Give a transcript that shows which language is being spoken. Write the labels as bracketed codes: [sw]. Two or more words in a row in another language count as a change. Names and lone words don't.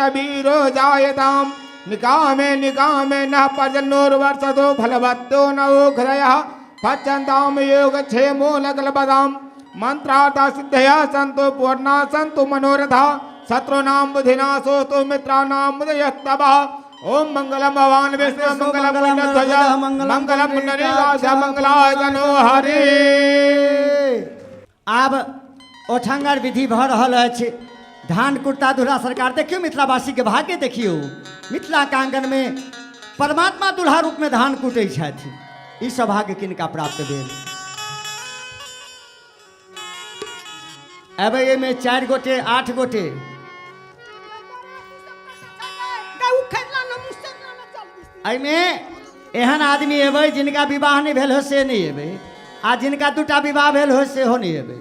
[sa] वीरो जायताम निकामे निकामे न पर्जन्योर्वर्षतो फलवत्तो नवोघ्रयः पच्यन्ताम योगक्षेमो लकलपदाम मंत्रार्था सिद्धया सन्तु पूर्णा सन्तु मनोरथा शत्रूणां बुद्धिनाशो तु मित्राणां मुदयस्तवः ओम मंगलम भगवान विष्णु मंगलम पुण्यध्वज मंगलम पुण्डरीकाक्ष मंगलाय तनो हरि। [mai] आब ओठंगर विधि भऽ रहल अछि धान कुटता दूल्हा सरकार देखियो मिथिलावासी के भाग्य देखियो। मिथिला के आंगन में परमात्मा दूल्हा रूप में धान कुटै छथि। ई सौभाग्य किनका प्राप्त भेल। अबे में 4 गोटे 8 गोटे में एहन आदमी एबे जिनका विवाह नहीं भेल हो से नहीं एबे, आ जिनका 2टा विवाह भेल हो से हो नहीं एबे।